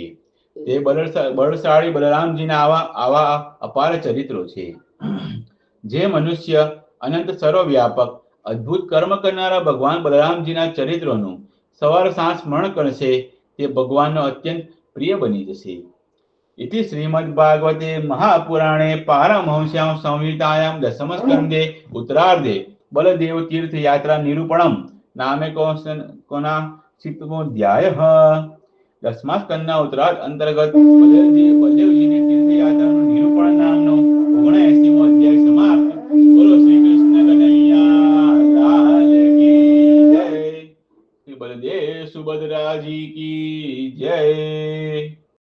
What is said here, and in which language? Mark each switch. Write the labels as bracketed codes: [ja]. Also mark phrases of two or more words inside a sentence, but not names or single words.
[gu] તે બળશાળી બલરામજીના આવા અપાર ચરિત્રો છે. જે મનુષ્ય અનંત સર્વવ્યાપક અદ્ભુત કર્મ કરનારા ભગવાન બલરામજીના ચરિત્રોનું સવાર સાંજ સ્મરણ કરશે તે ભગવાનનો અત્યંત પ્રિય બની જશે. [sa] इति श्रीमद्भागवते महापुराणे पारमहंस्यां संहितायां दशमस्कन्धे उत्तरार्धे बलदेव तीर्थ यात्रा निरूपणम नामे कोनाशीतमोऽध्यायः. [gu] 10મા સ્કંદના ઉત્તરાર્ધ અંતર્ગત બલદેવજીની તીર્થયાત્રાનું નિરૂપણ નામનો 79મો અધ્યાય સમાપ્ત. બોલો શ્રી કૃષ્ણ કનૈયા લાલ [hi] की जय. [gu] શ્રી બલદેવ સુભદ્રાજી [hi] की जय.